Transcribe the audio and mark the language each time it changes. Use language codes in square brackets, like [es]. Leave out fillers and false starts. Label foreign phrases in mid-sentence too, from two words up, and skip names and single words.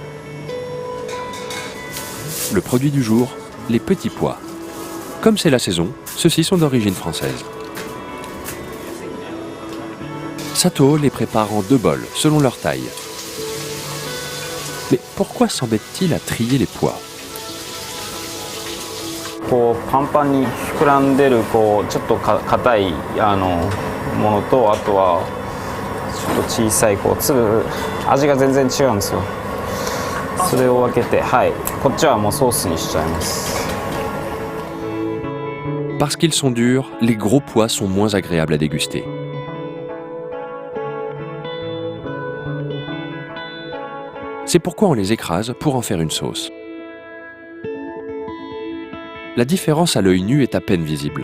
[fr] Le produit du jour, les petits pois. Comme c'est la saison, ceux-ci sont d'origine française. Satoo les prépare en 2 bols, selon leur taille. Mais pourquoi s'embête-t-il à trier les pois? [ja] パンパンに膨らんでるちょっと硬いものと、あとはちょっと小さい粒、味が全然違うんですよ。それを分けて、はい、こっちはもうソースにしちゃいます。 [fr] Parce qu'ils sont durs, les gros pois sont moins agréables à déguster. C'est pourquoi on les écrase pour en faire une sauce. La différence à l'œil nu est à peine visible.